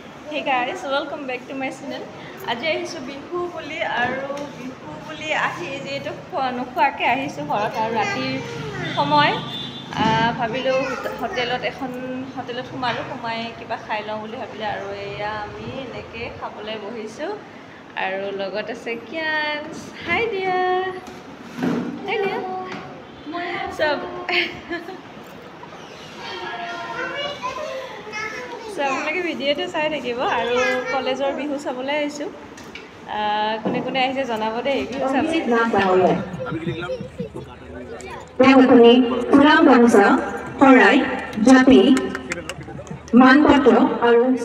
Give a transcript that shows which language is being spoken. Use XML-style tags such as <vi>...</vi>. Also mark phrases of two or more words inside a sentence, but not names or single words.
<en>Hey guys, welcome back to my channel.</en> <as>আজি আহিছোঁ বিহু বুলি আৰু বিহু বুলি আহি যেতো নোখোৱাকৈ আহিছোঁ হৰাত আৰু ৰাতিৰ সময় ভাবিলোঁ হোটেলত এখন হোটেলত সময় কিবা খাই লওঁ বুলি ভাবিলে আৰু এয়া আমি এনেকৈ খাবলৈ বহিছোঁ আৰু লগত আছে Kyans.</as> <en>Hi dear. Hey dear.</en> <as>So আপোনালোকে ভিডিঅ'টো চাই থাকিব আৰু কলেজৰ বিহু চাবলৈ আহিছোঁ কোনে কোনে আহিছে জনাব দেই বিহু চাবলৈ তেওঁলোকে ফুলাম গামোচা শৰাই জাপি মানপত্ৰ আৰু</as>